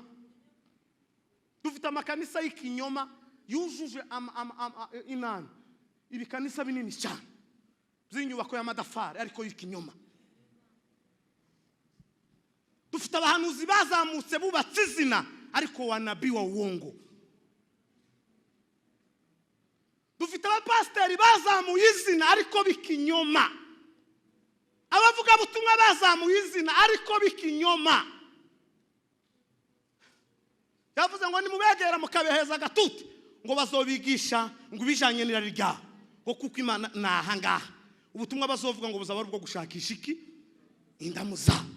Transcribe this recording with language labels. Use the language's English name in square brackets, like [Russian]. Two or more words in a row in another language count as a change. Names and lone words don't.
[Rundi] Dufite amakanisa y'ikinyoma yujuje inani. Ibi kanisa binini cyane by'inyubako y'amadafari ariko y'ikinyoma. Dufite abahanuzi bazamutse bubatse izina ariko [Swahili] wanabii wa uongo. [Rundi] Dufite abapasiteri bazamuye izina ariko bikinyoma. Abavuga butumwa bazamuye izina ariko bikinyoma. Yavuze ngo nimubegera mukabeheza agatuti ngo bazobigisha ngo bijanye n'irari ryaho, ngo kuko Imana nahangaha ubutumwa bazovuga ngo buzaba bwo gushakisha iki indamuza.